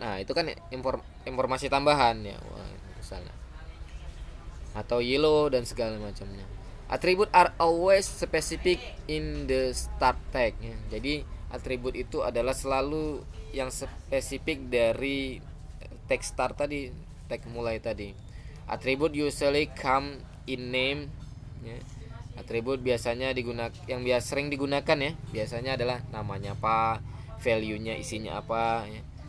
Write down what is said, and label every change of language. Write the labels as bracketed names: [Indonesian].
[Indonesian] Nah itu kan informasi tambahan ya, misalnya, atau yellow dan segala macamnya. [English] Atribut are always specific in the start tag [Indonesian] ya. Jadi atribut itu adalah selalu yang spesifik dari tag start tadi, tag mulai tadi. [English] Atribut usually come in name [Indonesian] ya. Atribut biasanya yang sering digunakan ya, biasanya adalah namanya apa, value-nya, isinya apa ya.